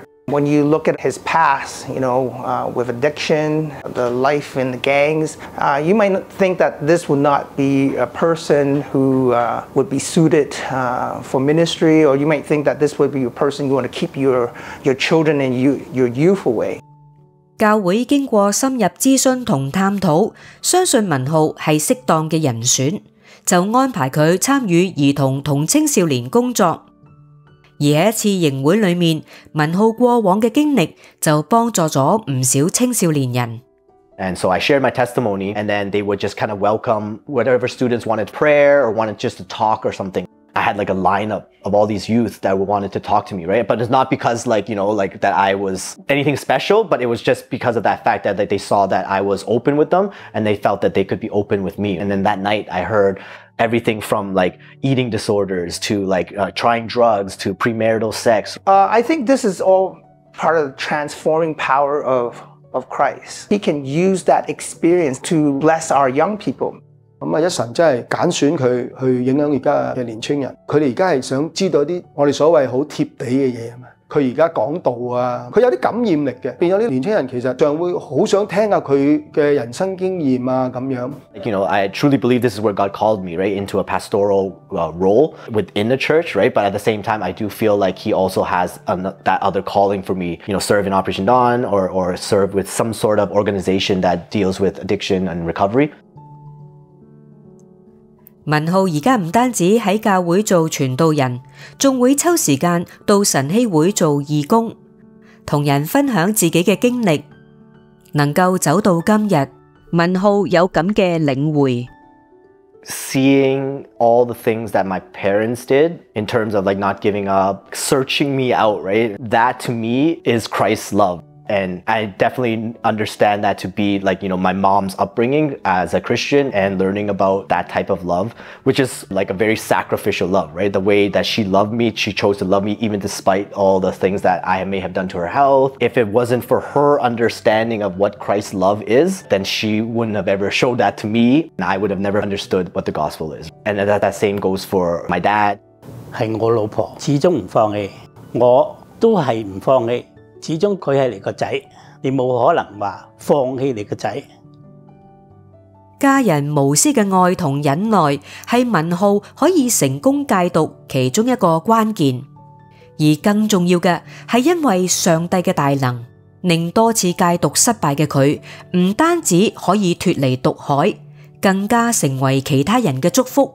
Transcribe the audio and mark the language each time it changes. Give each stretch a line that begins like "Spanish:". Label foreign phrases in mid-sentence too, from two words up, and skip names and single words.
English: When you look at his past, with addiction, the life in the gangs, you might think that this would not be a person who would be suited for ministry, or you might think that this would be a person you want to keep your children and your youth away.
Cantonese: 教會經過深入諮詢同探討，相信文浩係適當嘅人選，就安排佢參與兒童同青少年工作。而喺一次營會裏面，文浩過往嘅經歷就幫助咗唔少青少年人。
English: And so I shared my testimony, and then they would just kind of welcome whatever students wanted prayer or wanted just to talk or something. I had like a lineup of all these youth that wanted to talk to me, right? But it's not because like that I was anything special, but it was just because of that fact that they saw that I was open with them and they felt that they could be open with me. And then that night I heard everything from like eating disorders to like trying drugs to premarital sex. I think this is all part of the transforming power of Christ. He can use that experience to bless our young people.
Cantonese: 一神真係揀選佢去影響而家嘅年青人，佢哋而家係想知道啲我哋所謂好貼地嘅嘢啊嘛。佢而家講道啊，佢有啲感染力嘅，變咗啲年青人其實就會好想聽下佢嘅人生經驗啊咁樣。
English: You know, I truly believe this is where God called me, right, into a pastoral role within the church, right? But at the same time, I do feel like He also has that other calling for me, you know, serve in Operation Dawn or serve with some sort of organization that deals with addiction and recovery.
Cantonese: 文浩而家唔單止喺教會做傳道人，仲會抽時間到晨曦會做義工，同人分享自己嘅經歷，能夠走到今日，文浩有咁嘅領會。
English: Seeing all the things that my parents did in terms of like not giving up, searching me out, right? That to me is Christ's love. And I definitely understand that to be like, you know, my mom's upbringing as a Christian and learning about that type of love, which is like a very sacrificial love, right? The way that she loved me, she chose to love me even despite all the things that I may have done to her health. If it wasn't for her understanding of what Christ's love is, then she wouldn't have ever showed that to me, and I would have never understood what the gospel is. And that same goes for my dad.
Cantonese: 係我老婆始終唔放棄，我都係唔放棄。始終佢係你個仔，你冇可能話放棄你個仔。家人無私嘅愛同忍耐係文浩可以成功戒毒其中一個關鍵，而更重要嘅係因為上帝嘅大能，令多次戒毒失敗嘅佢唔單止可以脫離毒海，更加成為其他人嘅祝福。